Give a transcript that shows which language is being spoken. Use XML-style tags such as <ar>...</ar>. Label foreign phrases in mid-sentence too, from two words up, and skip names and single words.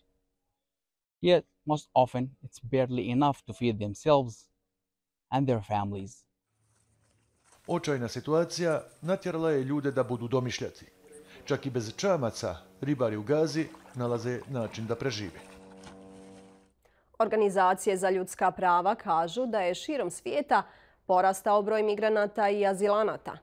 <en>Yet, most often, it's barely enough to feed themselves and their families.</en> <hr>Očajna situacija natjerala je ljude da budu domišljati. Čak i bez čamaca, ribari u Gazi nalaze način da prežive. Organizacije za ljudska prava kažu da je širom svijeta porastao broj migranata i azilanata.</hr>